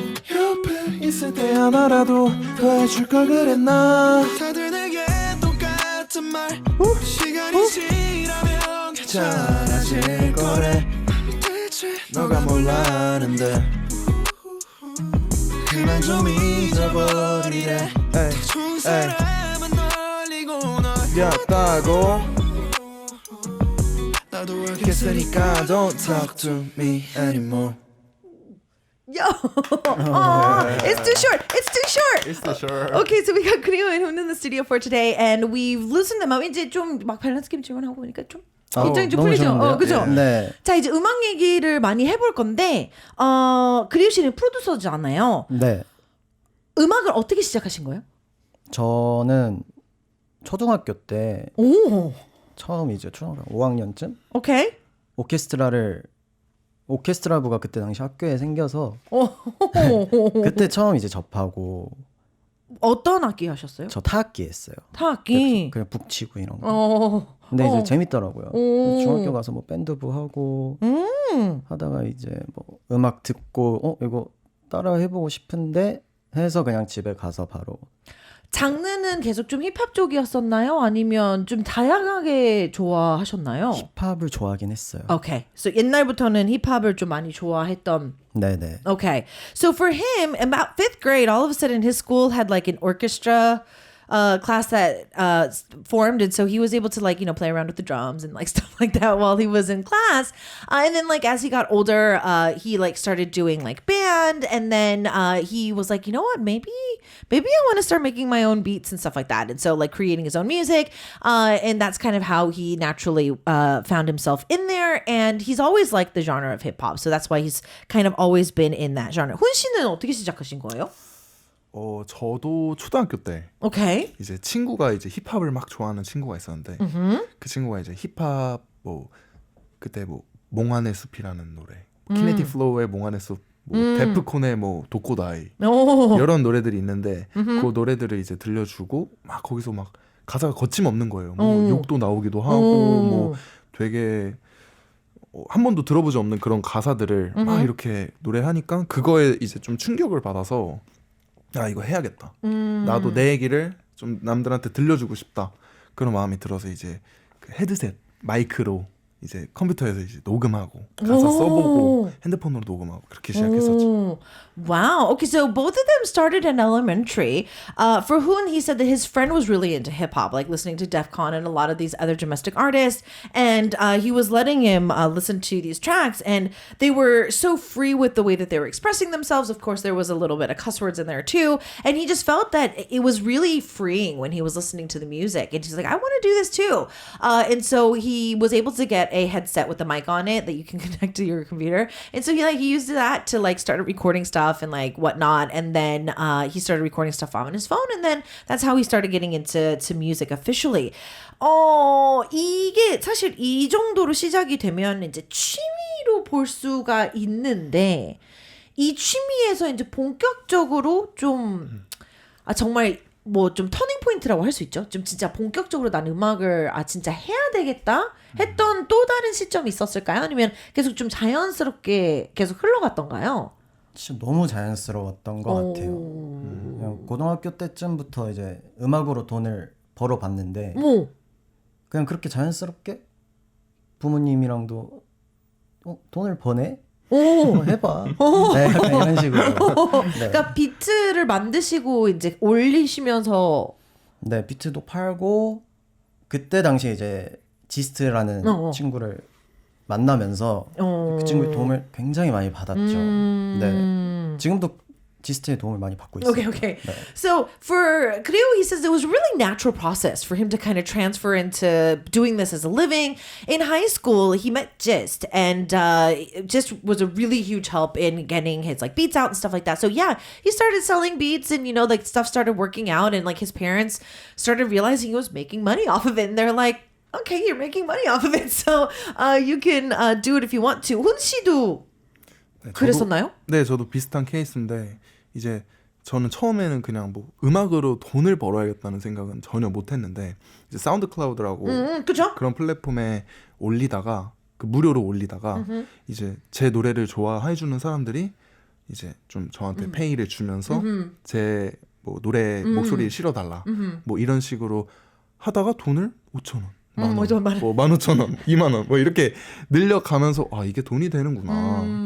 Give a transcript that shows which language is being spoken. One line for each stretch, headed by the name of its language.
Korean: 옆에 있을 때 하나라도 더 해줄 걸 그랬나 다들 내게 똑같은 말 시간이 지나면 괜찮아질 거래 대체 너가 몰랐는데 그만 좀 잊어버리래 좋은 사람은 널리고 너였다고 나도 알겠으니까
English: don't talk to me anymore Yo, it's too short. It's the sure. Okay, so we got Creo and Hun in the studio for today, and we've loosened them up.
Korean: 이제 좀 막 밸런스 게임 질문하고 보니까 좀 긴장이 좀 너무 풀리죠. 좋은데요? 그죠? 네. 자, 이제 음악 얘기를 많이 해볼 건데, 크리오 씨는 프로듀서잖아요. 네. 음악을 어떻게 시작하신 거예요? 저는 초등학교 때 오, 처음 이제 초등학교 5학년쯤 오케이. 오케스트라부가 그때 당시 학교에 생겨서 그때 처음 이제 접하고 어떤 악기 하셨어요? 저 타악기 했어요. 타악기. 그냥 북치고 이런 거. 근데 이제 재밌더라고요. 중학교 가서 뭐 밴드부 하고 하다가 이제 뭐 음악 듣고 이거 따라 해보고 싶은데 해서 그냥 집에 가서 바로. 장르는 계속 좀 힙합 쪽이었었나요? 아니면 좀 다양하게 좋아하셨나요? 힙합을 좋아하긴 했어요.
English: Okay.
Korean: So 옛날부터는 힙합을 좀 많이 좋아했던. 네네.
English: Okay. So for him, about 5th grade, all of a sudden his school had like an orchestra class that formed, and so he was able to like play around with the drums and like stuff like that while he was in class. And then like as he got older, he like started doing like band, and then he was like, you know what, maybe I want to start making my own beats and stuff like that, and so like creating his own music, and that's kind of how he naturally found himself in there. And he's always liked the genre of hip hop, so that's why he's kind of always been in that genre.
Korean: 훈 씨는 어떻게 시작하신 거예요? 저도 초등학교 때
English: Okay.
Korean: 이제 친구가 이제 힙합을 막 좋아하는 친구가 있었는데 그 친구가 이제 힙합 뭐 그때 뭐 몽환의 숲이라는 노래, 키네틱 플로우의 몽환의 숲, 뭐 데프콘의 뭐 독고다이 오. 이런 노래들이 있는데 그 노래들을 이제 들려주고 막 거기서 막 가사가 거침없는 거예요. 뭐 욕도 나오기도 하고 뭐 되게 한 번도 들어보지 없는 그런 가사들을 막 이렇게 노래하니까 그거에 이제 좀 충격을 받아서 아 이거 해야겠다. 나도 내 얘기를 좀 남들한테 들려주고 싶다. 그런 마음이 들어서 이제 그 헤드셋 마이크로 이제 컴퓨터에서 이제 녹음하고 가사 써보고 핸드폰으로 녹음하고 그렇게 시작했었죠.
English: Wow. Okay, so both of them started in elementary. For Hoon, he said that his friend was really into hip hop, like listening to Def Con and a lot of these other domestic artists. And he was letting him listen to these tracks, and they were so free with the way that they were expressing themselves. Of course, there was a little bit of cuss words in there too. And he just felt that it was really freeing when he was listening to the music. And he's like, I want to do this too. And so he was able to get a headset with a mic on it that you can connect to your computer. And so he used that to like start recording stuff and like whatnot. And then he started recording stuff on his phone. And then that's how he started getting into music officially.
Korean: 이게 사실 이 정도로 시작이 되면 이제 취미로 볼 수가 있는데 이 취미에서 이제 본격적으로 좀 정말 뭐 좀 터닝 포인트라고 할 수 있죠. 좀 진짜 본격적으로 난 음악을 진짜 해야 되겠다 했던 또 다른 시점이 있었을까요? 아니면 계속 좀 자연스럽게 계속 흘러갔던가요? 진짜 너무 자연스러웠던 것 같아요. 그냥 고등학교 때쯤부터 이제 음악으로 돈을 벌어봤는데 그냥 그렇게 자연스럽게 부모님이랑도 돈을 버네? 해봐. 네, 약간 이런 식으로. 네. 그러니까 비트를 만드시고 이제 올리시면서 네, 비트도 팔고 그때 당시에 이제 지스트라는 친구를 만나면서 그 친구의 도움을 굉장히 많이 받았죠. 네, 지금도 지스트의 도움을 많이 받고 있어요.
English: Okay. So for Creo, he says it was a really natural process for him to kind of transfer into doing this as a living. In high school, he met Gist, and Gist was a really huge help in getting his like beats out and stuff like that. So yeah, he started selling beats, and like stuff started working out, and like his parents started realizing he was making money off of it, and they're like, okay, you're making money off of it, so you can do it if you want to.
Korean: 훈 씨도 그랬었나요? 네, 저도 비슷한 케이스인데 이제 저는 처음에는 그냥 뭐 음악으로 돈을 벌어야겠다는 생각은 전혀 못했는데 이제 사운드 클라우드라고 그죠? 그런 플랫폼에 올리다가 그 무료로 올리다가 이제 제 노래를 좋아해 주는 사람들이 이제 좀 저한테 페이를 주면서 제 뭐 노래 목소리를 실어달라 뭐 이런 식으로 하다가 돈을 5,000원, 만원, 뭐 15,000원, 2만원 뭐 이렇게 늘려가면서 아 이게 돈이 되는구나.